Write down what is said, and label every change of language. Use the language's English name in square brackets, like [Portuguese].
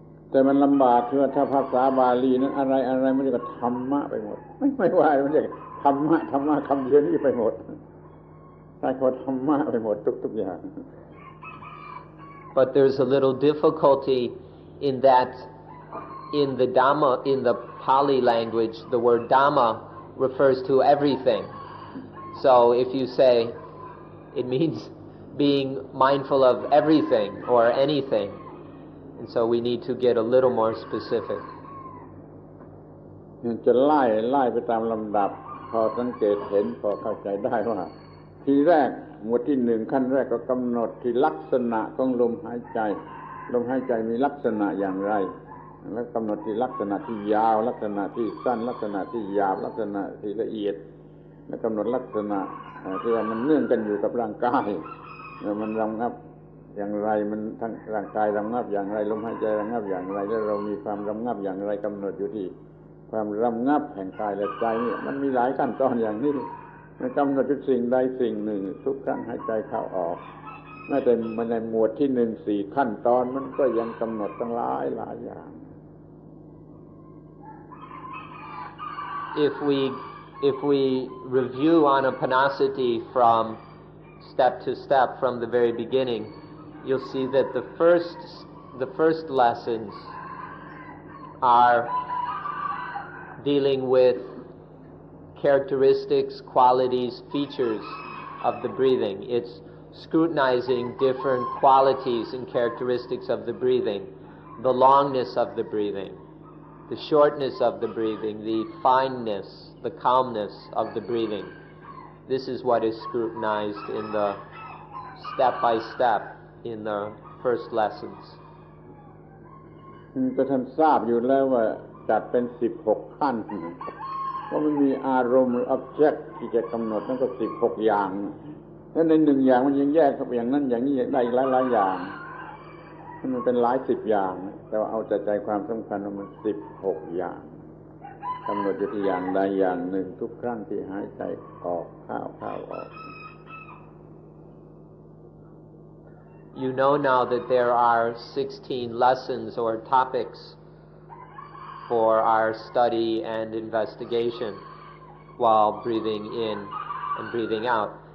[Thai] แต่มันลำบากคือถ้าภาษาบาลีนั้นอะไรมันก็ธรรมะไปหมดไม่ว่ามันจะธรรมะคำเดียวนี้ไปหมดใช้คำธรรมะไปหมดทุกอย่าง [English] But there's a little difficulty in that in the Dhamma, in the Pali language, the word Dhamma refers to everything. So if you say it means being mindful of everything or anything, and so we need to get a little more specific. [Thai] จะไล่ไปตามลำดับพอสังเกตเห็นพอเข้าใจได้ว่าทีแรกหมวดที่หนึ่งขั้นแรกก็กำหนดที่ลักษณะของลมหายใจมีลักษณะอย่างไรแล้วกำหนดที่ลักษณะที่ยาวลักษณะที่สั้นลักษณะที่หยาบลักษณะที่ละเอียดแล้วกำหนดลักษณะที่ว่ามันเนื่องกันอยู่กับร่างกาย มันระงับอย่างไรมันทั้งร่างกายระงับอย่างไรลมหายใจระงับอย่างไรแล้วเรามีความระงับอย่างไรกำหนดอยู่ที่ความระงับแห่งกายและใจนี่มันมีหลายขั้นตอนอย่างนี้มันกำหนดทุกสิ่งใดสิ่งหนึ่งทุกครั้งหายใจเข้าออกแม้แต่มันในหมวดที่หนึ่ง4ขั้นตอนมันก็ยังกำหนดตั้งหลายอย่าง [English] If we review Anapanasati from step to step from the very beginning, you'll see that the first lessons are dealing with characteristics, qualities, features of the breathing. It's scrutinizing different qualities and characteristics of the breathing, the longness of the breathing, the shortness of the breathing, the fineness, the calmness of the breathing. This is what is scrutinized in the step by step in the first lessons. [Thai] ก็ท่านทราบอยู่แล้วว่าจัดเป็น16ขั้นเพราะมันมีอารมณ์หรือ object ที่จะกำหนดนั่นก็16อย่างแล้วใน1อย่างมันยังแยกเข้าไปอย่างนั้นอย่างนี้ได้อีกหลายๆอย่างมันเป็นหลาย10อย่างแต่ว่าเอาใจความสำคัญว่ามัน16อย่างกำหนดอยู่ที่อย่างใดอย่างหนึ่งทุกครั้งที่หายใจออกเข้าออก [English] You know now that there are 16 lessons or topics for our study and investigation while breathing in and breathing out.